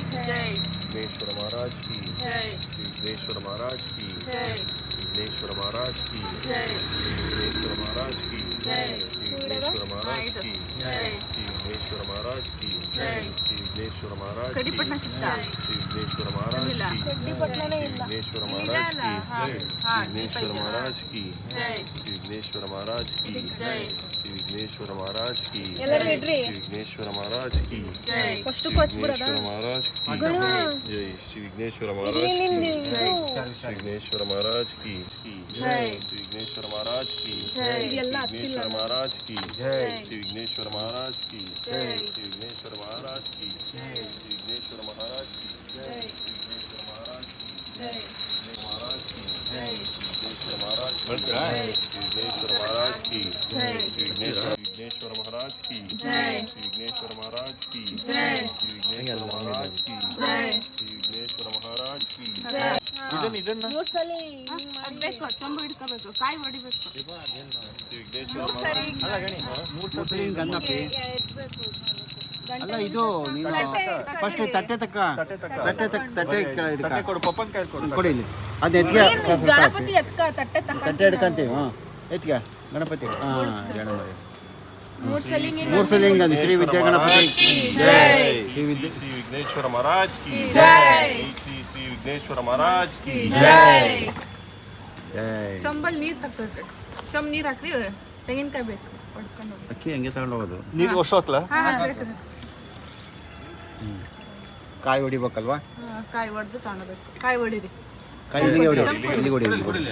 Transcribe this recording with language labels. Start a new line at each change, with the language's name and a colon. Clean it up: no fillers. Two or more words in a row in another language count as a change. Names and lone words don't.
Hindi: जय विघ्नेश्वर महाराज की जय विघ्नेश्वर महाराज की जय विघ्नेश्वर महाराज की जय विघ्नेश्वर महाराज की जय विघ्नेश्वर महाराज की जय विघ्नेश्वर महाराज की जय विघ्नेश्वर महाराज की
Kannada: ಕಡಿಪಟ್ನ ಸಿಗ್ತಾ
Hindi: विघ्नेश्वर महाराज की विघ्नेश्वर महाराज की विघ्नेश्वर महाराज की जय विघ्नेश्वर महाराज की जय विघ्नेश्वर महाराज की
Kannada: ಎಲ್ಲರೂ ಇಡ್ರಿ
Hindi: विघ्नेश्वर महाराज की जय
Kannada: ಫಸ್ಟ್ ಕೊಚ್ಬಿಡೋದ
Hindi: विघ्नेश्वर महाराज की जय श्री विघ्नेश्वर महाराज की श्री विघ्नेश्वर महाराज की जय श्री विघ्नेश्वर महाराज की जय
Kannada: ಇದೆಲ್ಲ
Hindi: विघ्नेश्वर महाराज की जय श्री विघ्नेश्वर महाराज की जय श्री विघ्नेश्वर महाराज की श्री विघ्नेश्वर महाराज की जय विघ्नेश्वर महाराज की जय महाराज की जय विघ्नेश्वर महाराज की विघ्नेश्वर महाराज की विघ्नेश्वर महाराज की जय विघ्नेश्वर महाराज की जय विघ्नेश्वर महाराज की जय विघ्नेश्वर महाराज की जय
Kannada: ಇದನ್ನ ಮೂರ್ ಸಲ ಬೇಕು ಚಂಬು ಹಿಡ್ಕೋಬೇಕು ಕಾಯಿ ಹೊಡಿಬೇಕು ವಿಘ್ನೇಶ್ವರ ಅಲ್ಲ ಇದು ನೀನು ಫಸ್ಟ್ ತಟ್ಟೆ ಕೊಡು ಪಪ್ಪನ್ ಕೈ ಕೊಡು ಕೊಡಿ ಇಲ್ಲಿ ಅದು ಎತ್ಗೆ ಗಣಪತಿ ಎತ್ಕ ತಟ್ಟೆ ತಕ್ಕ ತಟ್ಟೆ ಹಿಡ್ಕಂತೀವಿ ಹಾಂ ಎತ್ಗೆ ಗಣಪತಿ ಹಾಂ ಗಣಪತಿ ಮೂರ್ ಸಲ ಮೂರು ಸಲ ಹಿಂಗಂದು ಶ್ರೀ ವಿದ್ಯಾ ಗಣಪತಿ
Hindi: जय श्री विघ्नेश्वर महाराज की जय श्री विघ्नेश्वर महाराज की जय
Kannada: ಜೈ ಚಂಬಲ್ ನೀರು ತಕ್ಬೇಕು ಚಂಬ್ ನೀರು ಹಾಕ್ರಿ ತೆಂಗಿನಕಾಯಿ ಬೇಕು ಹೊಡ್ಕೊಂಡು ಹೋಗಿ ಅಕ್ಕಿ ಹಂಗೆ ತಗೊಂಡು ಹೋಗೋದು ನೀರು ವರ್ಷ ಹಾಕ್ಲಾ ಹಾಂ ಬೇಕು ಕಾಯಿ ಹೊಡಿಬೇಕಲ್ವಾ ಕಾಯಿ ಹೊಡೆದು ತಗೊಳ್ಬೇಕು ಕಾಯಿ ಹೊಡೀರಿ ಕಾಯಿ ಇಲ್ಲಿಗೆ ಹೊಡಿ ಇಲ್ಲಿಗೆ ಹೊಡಿ ಇಲ್ಲಿಗೆ ಹೊಡಿ